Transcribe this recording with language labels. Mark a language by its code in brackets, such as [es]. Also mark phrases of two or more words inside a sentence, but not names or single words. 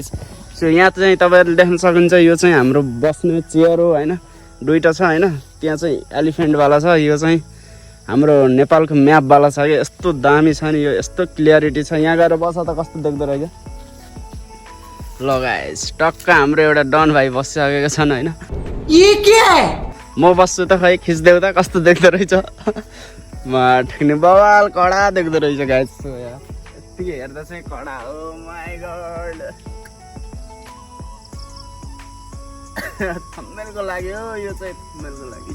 [ne] सो यहाँ चाहिँ तपाईहरुले देख्न सक्नुहुन्छ यो चाहिँ हाम्रो बस्ने चेयर हो हैन। दुईटा छ हैन। त्यहाँ चाहिँ एलिफेन्ट वाला छ, यो चाहिँ हाम्रो नेपालको म्याप वाला छ। यस्तो दामी छ नि, यो यस्तो क्लियरिटी छ। यहाँ गएर बस त कस्तो देख्दो रहेछ। ल गाइस, टक्क हाम्रो एउटा डन भाइ बसिसकेको छन् हैन। [hi] ये के है? [ne] म बस्छु त खै खिच्देऊ त कस्तो देख्दो रहेछ। ठिक्ने बवाल कडा देख्दो रहेछ गाइस। यतिकै हेर्दा चाहिँ कडा हो। [en] My God, [ne] थम्बनेलको लागि हो यो चाहिँ, थम्बनेलको लागि।